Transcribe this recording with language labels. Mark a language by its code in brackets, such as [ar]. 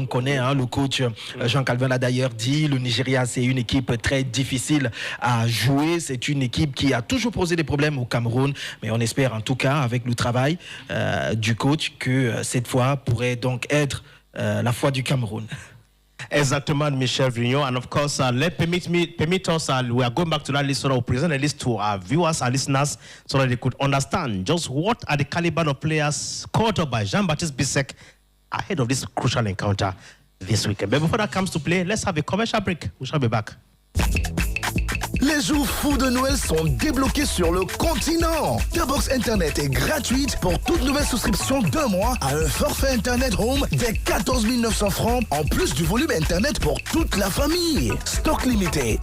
[fr] On connaît, le coach Jean Calvin l'a d'ailleurs dit, le Nigeria, c'est une équipe très difficile à jouer. C'est une équipe qui a toujours posé des problèmes au Cameroun. Mais on espère en tout cas, avec le travail du coach, que cette fois pourrait donc être la fois du Cameroun. Exactement, Michel Vignon. [en] And of course, permit us, we are going back to that list so that we'll present a list to our viewers, our listeners, so that they could understand just what are the caliber of players caught up by Jean-Baptiste Bissek ahead of this crucial encounter this weekend. But before that comes to play, let's have a commercial break. We shall be back. [fr] Les jours fous de Noël sont débloqués sur le continent. Ta box Internet est gratuite pour toute nouvelle souscription d'un mois à un forfait Internet Home dès 14 900 francs, en plus du volume Internet pour toute la famille. Stock limité.